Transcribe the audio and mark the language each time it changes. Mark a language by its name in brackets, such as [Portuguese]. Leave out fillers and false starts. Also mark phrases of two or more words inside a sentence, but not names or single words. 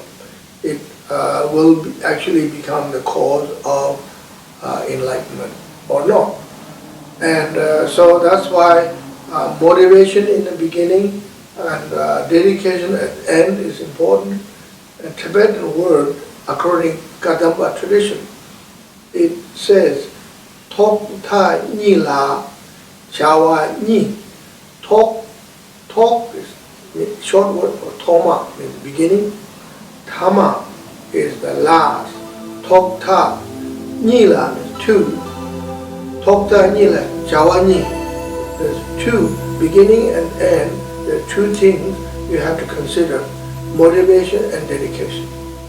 [English] It will actually become the cause of enlightenment or not. And so that's why motivation in the beginning and dedication at the end is important. A Tibetan word, according to Kadamba tradition, it says, [Tibetan] Tok ta ni la chawa ni. [English] Tok is short word for Toma, means beginning. Tama is the last. [Tibetan] Tok ta ni la [English] means two. [Tibetan] Tok ta ni la chawa ni. [English] There's two, beginning and end. There are two things you have to consider: motivation and dedication.